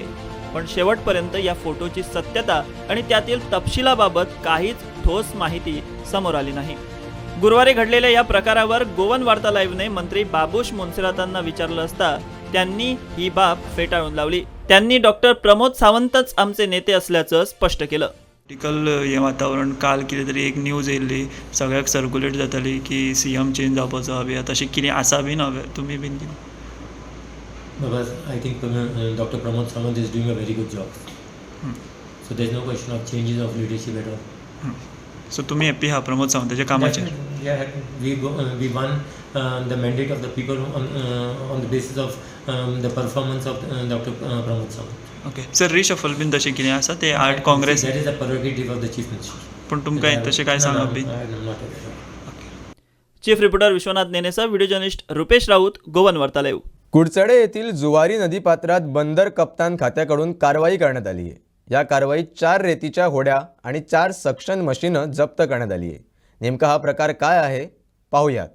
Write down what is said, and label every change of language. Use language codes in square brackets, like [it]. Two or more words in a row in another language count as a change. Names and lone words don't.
[mr] पण शेवटपर्यंत या फोटोची सत्यता आणि त्यातील तपशिलाबाबत काहीच ठोस माहिती समोर आली नाही। गुरुवारी घडलेल्या या प्रकारावर गोवन वार्ता लाईव्हने मंत्री बाबुश मोन्सेरातांना विचारलं असता त्यांनी ही बाब फेटाळून लावली। त्यांनी डॉक्टर प्रमोद सावंतच आमचे नेते असल्याचं स्पष्ट केलं। [kok] पॉलिटिकल हे वातावरण काल कितें तरी एक न्यूज येयल्ली, सगळ्याक सर्क्युलेट जाताली की [en] CM change [kok] जावपाचो हवे, तशें कितें आसा बीन हवे तुमी बीन कितें? [en] Because I think Dr. Pramod Samant is doing a very good job. So there's no question of changes of leadership at all. [kok] सो तुमी हॅप्पी आहा प्रमोद सावंताच्या कामाचेर? [en] Yeah, we won the mandate of the people on the basis of the performance of Dr. Pramod Samant. okay sir, [kok] रिशफल बीन तशें कितें आसा ते 8 काँग्रेस? [en] That is the prerogative of the chief minister. [kok] पण तुमकां तशें कांय सांगप बीन? [en] I am not aware. chief reporter [mr] विश्वनाथ नेनेसा, [en] video journalist [mr] रुपेश राऊत, गोवन वार्ता लाईव्ह। कुडचडे येथील जुवारी नदीपात्रात बंदर कप्तान खात्याकडून कारवाई करण्यात आली आहे। या कारवाईत 4 रेतीच्या होड्या आणि 4 [en] suction machine [mr] जप्त करण्यात आली आहे। नेमका हा प्रकार काय आहे पाहूयात।